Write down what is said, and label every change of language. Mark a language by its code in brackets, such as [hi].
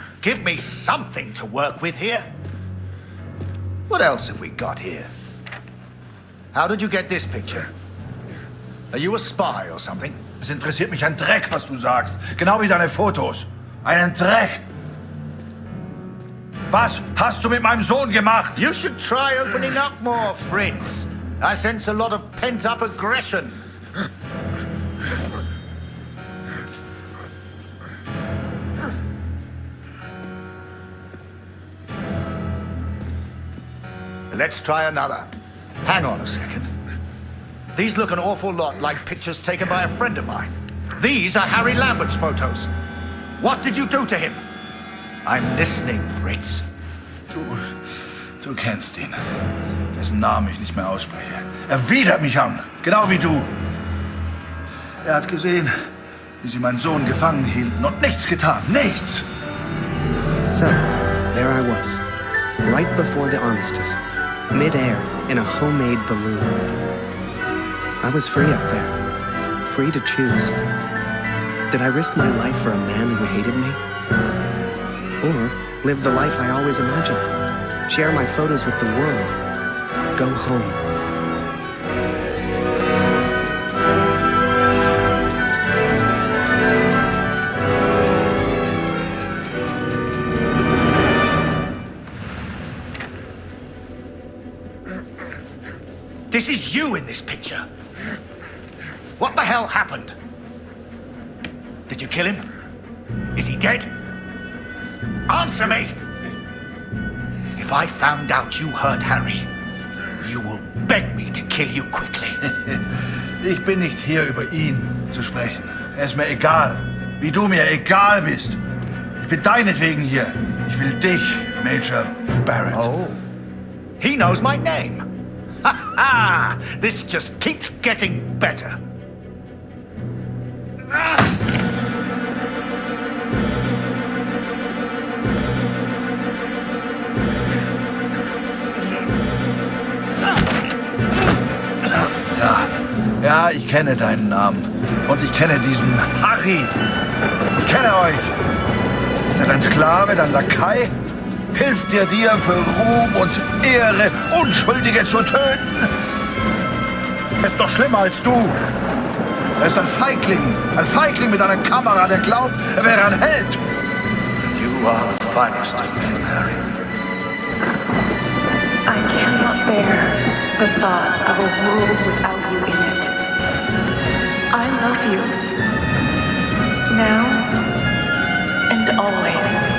[en] Give me something to work with here. What else have we got here? How did you get this picture? Are you a spy or something? [de] Es interessiert mich ein Dreck, was du sagst. Genau wie deine Fotos. Einen Dreck. Was hast du mit meinem Sohn gemacht? [en] You should try opening up more, Fritz. I sense a lot of pent-up aggression. Let's try another. Hang on a second. These look an awful lot like pictures taken by a friend of mine. These are Harry Lambert's photos. What did you do to him? I'm listening, Fritz. [de] Du kennst ihn. Dessen Namen ich nicht mehr ausspreche. Er widert mich an, genau wie du. Er hat gesehen, wie sie meinen Sohn gefangen hielten und nichts getan. Nichts! [en] So, there I was, right before the armistice, mid-air in a homemade balloon. I was free up there, free to choose. Did I risk my life for a man who hated me? Or live the life I always imagined? Share my photos with the world? Go home? This is you in this picture. What the hell happened? Did you kill him? Is he dead? Answer me! If I found out you hurt Harry, you will beg me to kill you quickly. [de] Ich bin nicht hier, über ihn zu sprechen. Er ist mir egal, wie du mir egal bist. Ich bin deinetwegen hier. Ich will dich, Major Barrett. [en] Oh, he knows my name. Ha ha! This just keeps getting better. [de] Ja, ich kenne deinen Namen. Und ich kenne diesen Harry. Ich kenne euch. Ist er dein Sklave, dein Lakai? Hilft dir für Ruhm und Ehre, Unschuldige zu töten? Er ist doch schlimmer als du. Er ist ein Feigling mit einer Kamera, der glaubt, er wäre ein Held. [en] You are the finest of men, Harry. I cannot bear the thought of a world without you in it. I love you. Now and always.